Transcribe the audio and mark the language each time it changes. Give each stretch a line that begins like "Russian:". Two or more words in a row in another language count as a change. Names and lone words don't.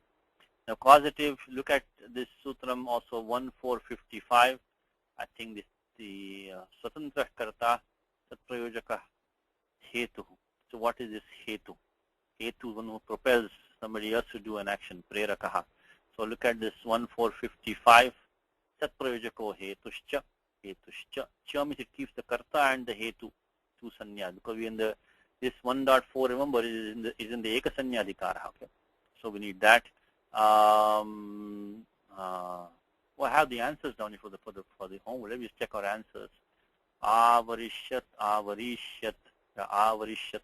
English: Now, causative, look at this sutram also 1.4.55. I think this the
Sanskrit: Swatantra Karta Tatprayojaka Hetu.
English: So what is this Hetu? Hetu, one who propels somebody else to do an action, Prerakaha. So look at this 1.4.55.
Sanskrit: Tatprayojako Hetushcha. Hetushcha.
English: Cha means it keeps the Karta and the Hetu to Sanya. Because we in the this 1.4, remember, is in the Ekasanyadikara. Okay. So we need that. Well, I have the answers down here for the homework. Let me just check our answers.
Sanskrit: Avarishyat, avarishyat, avarishyat.